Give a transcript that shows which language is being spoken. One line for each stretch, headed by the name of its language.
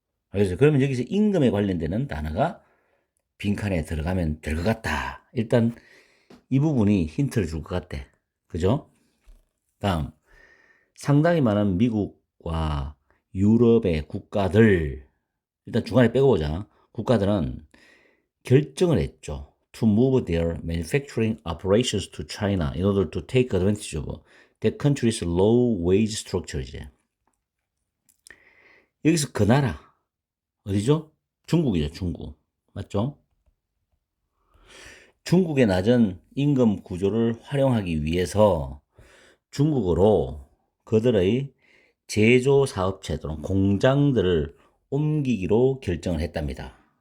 Korean: 그래서 그러면 여기서 임금에 관련되는 단어가 빈칸에 들어가면 될 것 같다. 일단 이 부분이 힌트를 줄 것 같아. 그죠? 다음 상당히 많은 미국과 유럽의 국가들 일단 중간에 빼고 보자. 국가들은 결정을 했죠.
English: To move their manufacturing operations to China in order to take advantage of that country's low wage structure.
Korean: 이제 여기서 그 나라 어디죠? 중국이죠. 중국 맞죠? 중국의 낮은 임금 구조를 활용하기 위해서 중국으로 그들의 제조 사업체 또는 공장들을 옮기기로 결정을 했답니다.